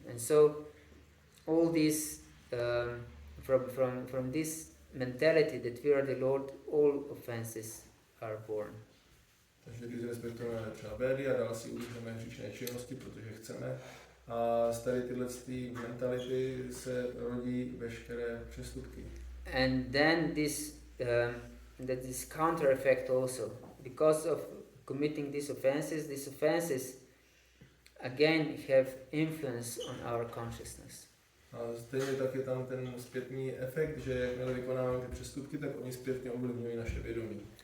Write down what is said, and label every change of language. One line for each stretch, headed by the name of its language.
English: And so all this, from this mentality that we are the Lord, all offenses are born.
Czech: Takže když respektujeme třeba Védy a dál si udržíme hříšné činnosti, protože chceme, a z tady tyhle mentality se rodí veškeré přestupky.
English: And then that is counter effect also, because of committing these offenses again have influence on our consciousness.
Czech: A stejně tak je tam ten zpětný efekt, že jakmile vykonáváme ty přestupky, tak oni zpětně ovlivňují naše vědomí.